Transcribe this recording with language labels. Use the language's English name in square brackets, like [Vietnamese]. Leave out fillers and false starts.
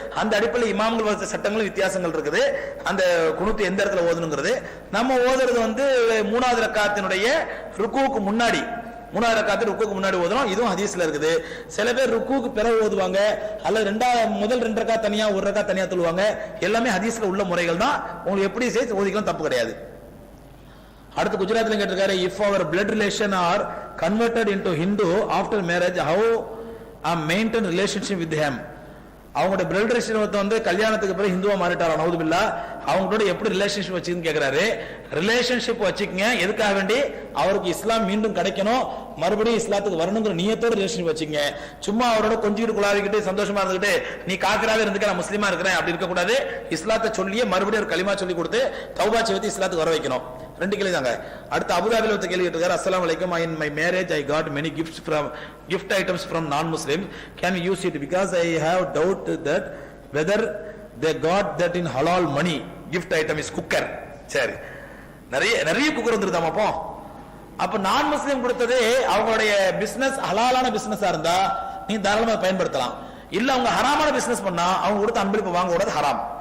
[Tamil] அந்த அடிப்படையில் இமாம்கள் வகுத்த சட்டங்களும் வித்தியாசங்கள் இருக்குது. அந்த குனுத் எந்த இடத்துல ஓதணுங்கிறது நம்ம ஓதுறது 3வது ரக்காத்தினுடைய ருக்குவுக்கு முன்னாடி, 3வது ரக்காத்து ருக்குவுக்கு முன்னாடி ஓதுறோம். இதுவும் ஹதீஸ்ல இருக்குது. சில பேர் ருக்குவுக்கு பிறகு ஓதுவாங்க, அல்லது முதல் 2 ரக்காத் தனியா 1 ரக்காத் தனியா சொல்லுவாங்க. எல்லாமே ஹதீஸ்ல உள்ள முறைகள் தான். உங்களுக்கு எப்படி செய்து ஓதிக்கலாம், தப்பு கிடையாது. [English] அடுத்து குஜராத்ல கேட்டிருக்காரு, if our blood relation are converted into Hindu after marriage, how maintain relationship with him? [Tamil] அவங்களோட பிளட் ரிலேஷன் கல்யாணத்துக்கு பிறகு ஹிந்துவா மாறிட்டாரா, நவுதுபில்லா, அவங்களோட எப்படி ரிலேஷன்ஷிப் வச்சுன்னு கேட்கிறாரு. ரிலேஷன்ஷிப் வச்சுக்கங்க, எதுக்காக வேண்டி, அவருக்கு இஸ்லாம் மீண்டும் கிடைக்கணும், மறுபடியும் இஸ்லாத்துக்கு வரணுங்கிற நியத்தோட ரிலேஷன்ஷிப் வச்சுங்க. சும்மா அவரோட கொஞ்சிக்கிட்டு குழாவிக்கிட்டு சந்தோஷமா இருந்துகிட்டு நீ காக்கராவே இருந்துக்க நான் முஸ்லீமா இருக்கிறேன் அப்படி இருக்க கூடாது. இஸ்லாத்தை சொல்லியே மறுபடியும் ஒரு களிமா சொல்லி கொடுத்து தௌபா செய்து இஸ்லாத்துக்கு வர வைக்கணும். 2 கேள்வி தாங்க. [English] அடுத்து அபுதாபில ஒருத்த கேள்வி கேட்டிருக்காரு, அஸ்ஸலாமு அலைக்கும், in my marriage I got many gift items from non-Muslims, can we use it because I have doubt that whether they got that in halal money. [Tamil] gift item is cooker. சரி, நிறைய குக்கர் வந்துருதாமா. அப்ப நான் முஸ்லீம் கொடுத்தது அவங்களுடைய business ஹலாலான பிசினஸா இருந்தா நீ தாராளமாக பயன்படுத்தலாம். இல்ல அவங்க ஹராமான பிசினஸ் பண்ணா அவங்க கொடுத்த அன்பளிப்பு வாங்க கூடாது, ஹராம்.